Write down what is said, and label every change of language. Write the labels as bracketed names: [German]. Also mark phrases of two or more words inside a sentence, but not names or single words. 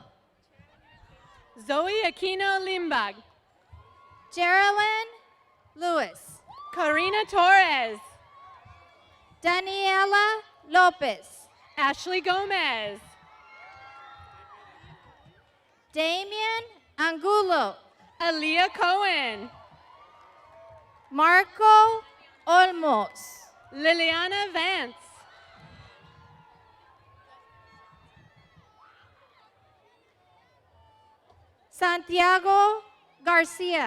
[Spanish] Zoe Aquino Limbag. Geraldine Lewis. Karina Torres. Daniela Lopez. Ashley Gomez. Damian Angulo. Aaliyah Cohen. Marco Olmos. Liliana Vance. Santiago Garcia.